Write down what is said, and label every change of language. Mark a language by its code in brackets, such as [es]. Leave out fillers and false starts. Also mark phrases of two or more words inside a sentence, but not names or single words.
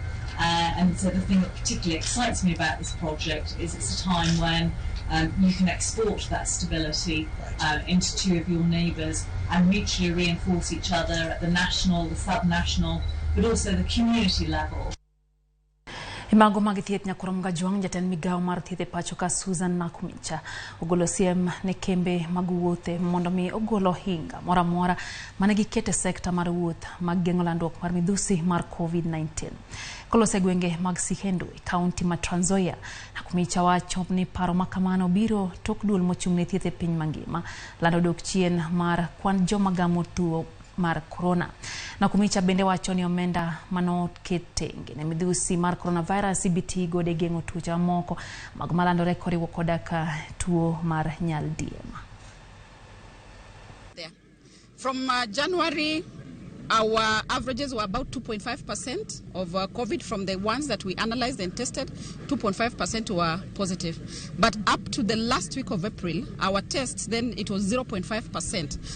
[en] And so the thing that particularly excites me about this project is it's a time when you can export that stability into two of your neighbours and mutually reinforce each other at the national, the sub-national, but also the community level. [luo] Imago magithieth nyakurom gajuang jatend migao mar thieth e pacho ka Susan Nakumicha ogolo siem ne kembe mag wuothe mondo mi ogolo hinga mora mora mane gikete sekta mar wuoth mag geng'o landruok mar midhusi mar COVID-19. Kolose gwenge mag Sihendu e kaunti ma Trans Nzoia, Nakumicha wacho ni paro makamano biro tok duol mochung' ne thieth e piny mangima lando dok chien mar kwan joma gamo tuo mar corona. Nakumicha bende wacho ni omenda mano ketenge ne midhusi mar coronavirus ibiti gode geng'o tuoche moko mag malandore koriwo koda ka tuo mar nyaldiema. [en] From January, our averages were about 2.5% of COVID from the ones that we analyzed and tested. 2.5% were positive. But up to the last week of April, our tests, then it was 0.5%.